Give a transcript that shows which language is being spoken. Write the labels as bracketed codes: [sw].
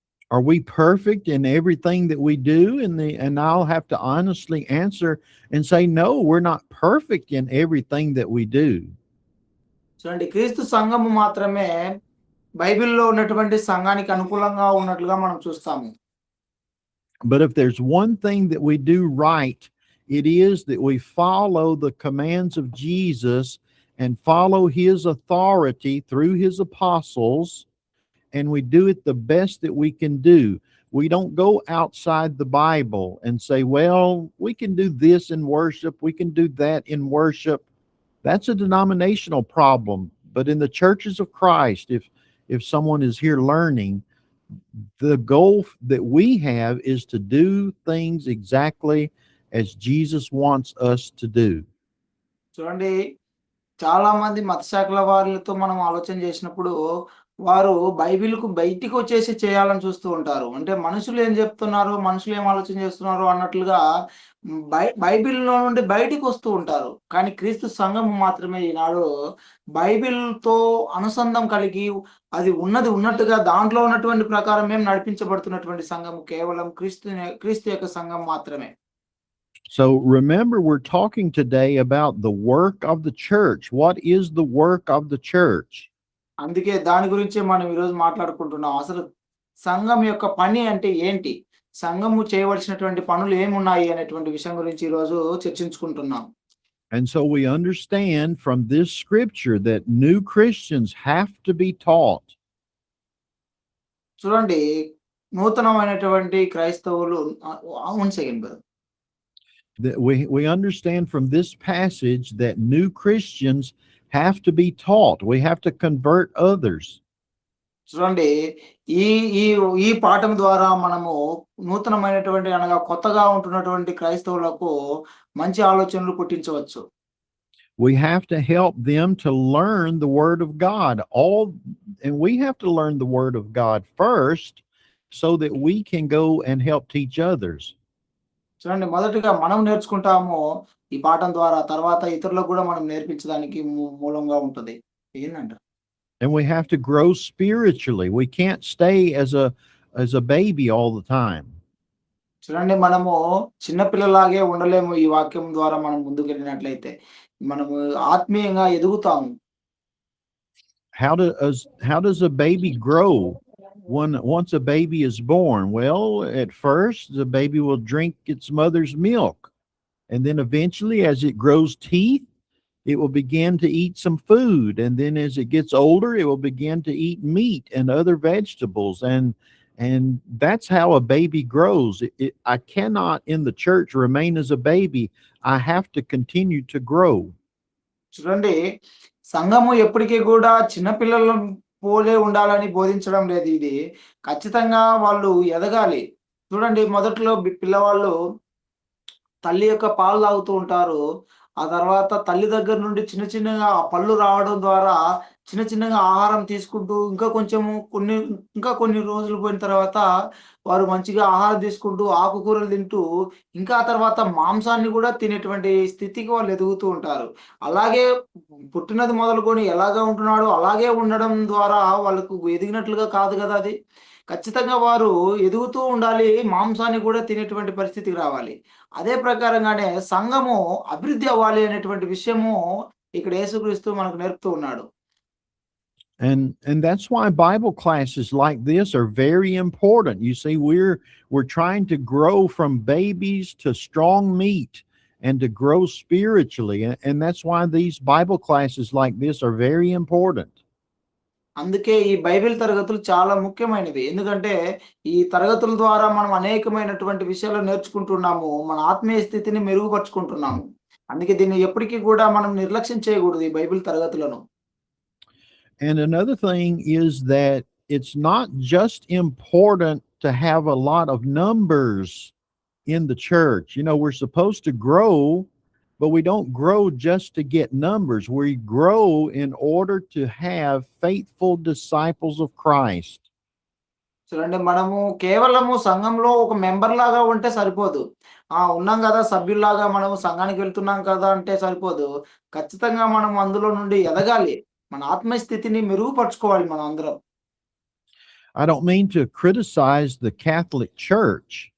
[en] Are we perfect in everything that we do? And I'll have to honestly answer and say, no, we're not perfect in everything that we do. [te] చూడండి, క్రీస్తు సంఘము మాత్రమే బైబిల్లో ఉన్నటువంటి సంఘానికి అనుకూలంగా ఉన్నట్లుగా మనం చూస్తాము. [en] But if there's one thing that we do right, it is that we follow the commands of Jesus and follow his authority through his apostles, and we do it the best that we can do. We don't go outside the Bible and say, well, we can do this in worship, we can do that in worship. That's a denominational problem. But in the churches of Christ, if someone is here learning, the goal that we have is to do things exactly as Jesus wants us to do. [te] చూడండి, చాలా మంది మత శాఖల వారితో మనం ఆలోచన చేసినప్పుడు వారు బైబిల్‌కు బయటికి వచ్చేసి చేయాలని చూస్తూ ఉంటారు. అంటే మనుషులు ఏం చెప్తున్నారు, మనుషులు ఏం ఆలోచన చేస్తున్నారు అన్నట్లుగా బైబిల్‌లో నుండి బయటికి వస్తూ ఉంటారు. కానీ క్రీస్తు సంఘం మాత్రమే ఈనాడు బైబిల్‌తో అనుసంధానం కలిగి అది ఉన్నది ఉన్నట్టుగా దాంట్లో ఉన్నటువంటి ప్రకారం మేము నడిపించబడుతున్నటువంటి సంఘం కేవలం క్రీస్తు యొక్క సంఘం మాత్రమే. [en] So remember, we're talking today about the work of the church. What is the work of the church? [te] అందుకే దాని గురించే మనం ఈరోజు మాట్లాడుకుంటున్నాం. అసలు సంఘం యొక్క పని అంటే ఏంటి? సంఘము చేయవలసినటువంటి పనులు ఏమున్నాయి అనేటువంటి విషయం గురించి ఈరోజు చర్చించుకుంటున్నాం. [en] And so we understand from this scripture that new Christians have to be taught. [te] చూడండి, నూతనమైనటువంటి క్రైస్తవులు [en] 1 second brother. That we understand from this passage that new Christians have to be taught. We have to convert others. [te] చూడండి, ఈ ఈ ఈ పాఠం ద్వారా మనము నూతనమైనటువంటి అనగా కొత్తగా ఉంటున్నటువంటి క్రైస్తవులకు మంచి ఆలోచనలు పుట్టించవచ్చు. [en] We have to help them to learn the word of God. And we have to learn the word of God first so that we can go and help teach others. [te] చూడండి, మొదటిగా మనం నేర్చుకుంటాము ఈ పాఠం ద్వారా, తర్వాత ఇతరులకు కూడా మనం నేర్పించడానికి మూలంగా ఉంటది. ఏందంట? [en] And we have to grow spiritually. We can't stay as a baby all the time. [te] చూడండి, మనము చిన్న పిల్లలాగే ఉండలేము. ఈ వాక్యం ద్వారా మనం ముందుకెళ్ళినట్లయితే మనము ఆత్మీయంగా ఎదుగుతాము. [en] How does a baby grow once a baby is born? Well, at first the baby will drink its mother's milk, and then eventually as it grows teeth, it will begin to eat some food, and then as it gets older it will begin to eat meat and other vegetables, and that's how a baby grows. I cannot in the church remain as a baby. I have to continue to grow. [te] చూడండి, సంఘము ఎప్పటికీ కూడా చిన్న పిల్లల పోలే ఉండాలని బోధించడం లేదు. ఇది ఖచ్చితంగా వాళ్ళు ఎదగాలి. చూడండి, మొదట్లో పిల్లవాళ్ళు తల్లి యొక్క పాలు తాగుతూ ఉంటారు. ఆ తర్వాత తల్లి దగ్గర నుండి చిన్న చిన్నగా పళ్ళు రావడం ద్వారా చిన్న చిన్నగా ఆహారం తీసుకుంటూ ఇంకా కొన్ని రోజులు పోయిన తర్వాత వారు మంచిగా ఆహారం తీసుకుంటూ ఆకుకూరలు తింటూ ఇంకా తర్వాత మాంసాన్ని కూడా తినేటువంటి స్థితికి వాళ్ళు ఎదుగుతూ ఉంటారు. అలాగే పుట్టినది మొదలుకొని ఎలాగా ఉంటున్నాడో అలాగే ఉండడం ద్వారా వాళ్ళకు ఎదిగినట్లుగా కాదు కదా అది. ఖచ్చితంగా వారు ఎదుగుతూ ఉండాలి. మాంసాన్ని కూడా తినేటువంటి పరిస్థితికి రావాలి. అదే ప్రకారంగానే సంఘము అభివృద్ధి అవ్వాలి అనేటువంటి విషయము ఇక్కడ యేసుక్రీస్తు మనకు నేర్పుతూ ఉన్నాడు. [en] And that's why Bible classes like this are very important. You see, we're trying to grow from babies to strong meat and to grow spiritually. And that's why these Bible classes like this are very important. [te] అందుకే ఈ Bible తరగతులు చాలా ముఖ్యమైనవి. ఎందుకంటే ఈ తరగతుల ద్వారా మనం అనేకమైనటువంటి విషయాలు నేర్చుకుంటున్నాము. మన ఆత్మీయ స్థితిని మెరుగుపరుచుకుంటున్నాము. అందుకే దీన్ని ఎప్పటికీ కూడా మనం నిర్లక్ష్యం చేయకూడదు ఈ బైబిల్ తరగతులను. [en] And another thing is that it's not just important to have a lot of numbers in the church. You know, we're supposed to grow, but we don't grow just to get numbers. We grow in order to have faithful disciples of Christ. [te] చూడండి, మనము కేవలము సంఘంలో ఒక member లాగా ఉంటే సరిపోదు. ఉన్నాం కదా, సభ్యుల్లాగా మనము సంఘానికి వెళ్తున్నాం కదా అంటే సరిపోదు. ఖచ్చితంగా మనం అందులో నుండి ఎదగాలి. మన ఆత్మీయ స్థితిని మెరుగుపరుచుకోవాలి మనం అందరం. [en] I don't mean to criticize the Catholic Church.